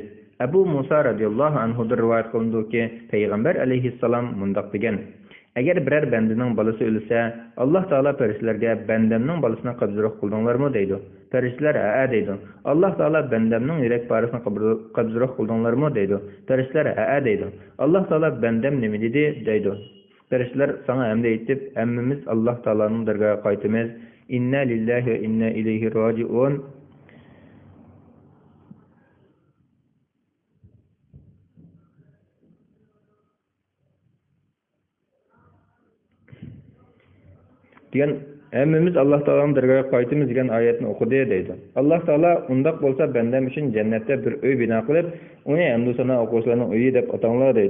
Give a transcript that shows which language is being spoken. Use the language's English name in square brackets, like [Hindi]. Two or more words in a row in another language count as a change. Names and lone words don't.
[Uzbek] Abu Musa radhiyallohu anhudan rivoyat qilindiki, payg'ambar alayhissalom mundoq degan: Agar biror bandaning bolasi o'lsa, Alloh taolo farishtalarga bandamning bolasini qabzroq qildinglarmi deydi. Farishtalar ha deydi. Alloh taolo bandamning yurak parisini qabzroq qildinglarmi deydi. Farishtalar ha deydi. Alloh taolo bandam nima dedi deydi. Farishtalar sana hamda aytib, hammamiz Alloh taolaning dargohiga qaytamiz. [Arabic] إنا لله وإنا إليه راجعون. [Uzbek] degan hammamiz Alloh taolaning dargohiga qaytamiz degan oyatni o'qidi deydi. Alloh taolo undoq bo'lsa bandam uchun jannatda bir uy bino qilib, uni hamdu sana o'quvchilarning uyi deb atanglar deydi.